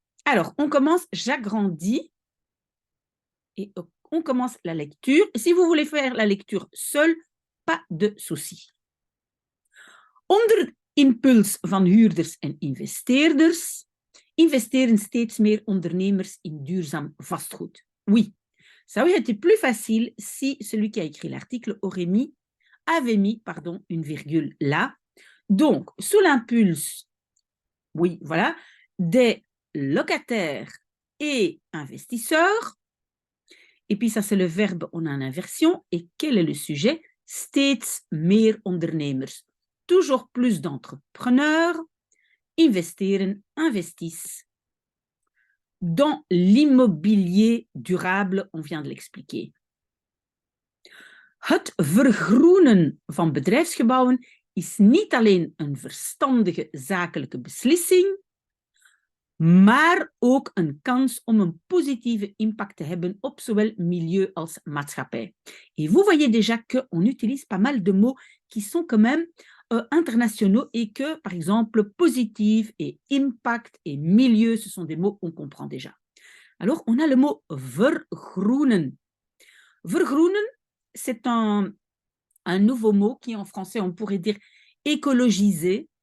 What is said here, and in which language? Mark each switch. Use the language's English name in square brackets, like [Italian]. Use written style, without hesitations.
[French] Alors, on commence, j'agrandis et on commence la lecture. Si vous voulez faire la lecture seule, pas de souci. [Dutch] Onder impuls van huurders en investeerders investeren steeds meer ondernemers in duurzaam vastgoed. [French] Oui, ça aurait été plus facile si celui qui a écrit l'article avait mis une virgule là. Donc, sous l'impulse, oui, voilà, des locataires et investisseurs, et puis ça c'est le verbe, on a une inversion, et quel est le sujet? [Dutch] Steeds meer ondernemers. [French] Toujours plus d'entrepreneurs investissent dans l'immobilier durable, on vient de l'expliquer. [Dutch] Het vergroenen van bedrijfsgebouwen is niet alleen een verstandige zakelijke beslissing, maar ook een kans om een positieve impact te hebben op zowel milieu als maatschappij. [French] Et vous voyez déjà qu'on utilise pas mal de mots qui sont quand même internationaux et que, par exemple, positif et impact et milieu, ce sont des mots qu'on comprend déjà. Alors, on a le mot vergroenen. Vergroenen, c'est un nouveau mot qui, en français, on pourrait dire écologiser.